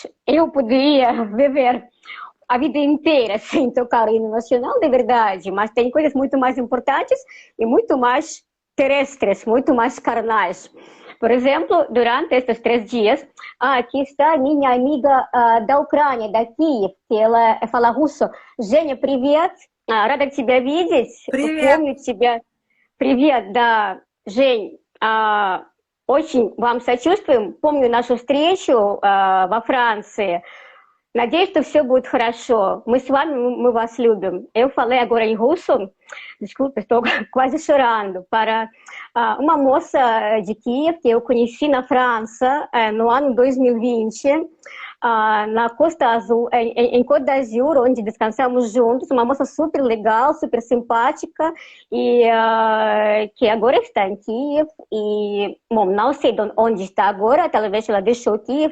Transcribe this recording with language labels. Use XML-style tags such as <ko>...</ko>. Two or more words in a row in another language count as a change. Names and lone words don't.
<pt>Eu poderia viver a vida inteira sem tocar o hino nacional, de verdade, mas tem coisas muito mais importantes e muito mais terrestres, muito mais carnais. Por exemplo, durante estes 3 dias, aqui está minha amiga da Ucrânia, da Kiev, que ela fala russo.</pt> <ru>Женя, привет, рада тебя видеть. Привет. Помню тебя. Привет, да, Жень, очень вам сочувствуем. Помню нашу встречу во Франции. Надеюсь, что все будет хорошо. Мы с вами, мы вас любим.</ru> <pt>Eu falei agora em russo, desculpa, estou quase chorando, para uma moça de Kiev que eu conheci na França no ano 2020, na Costa Azul, em Côte d'Azur, onde descansamos juntos, uma moça super legal, super simpática, e que agora está em Kiev, e, bom, não sei onde está agora, talvez ela deixou Kiev.</pt>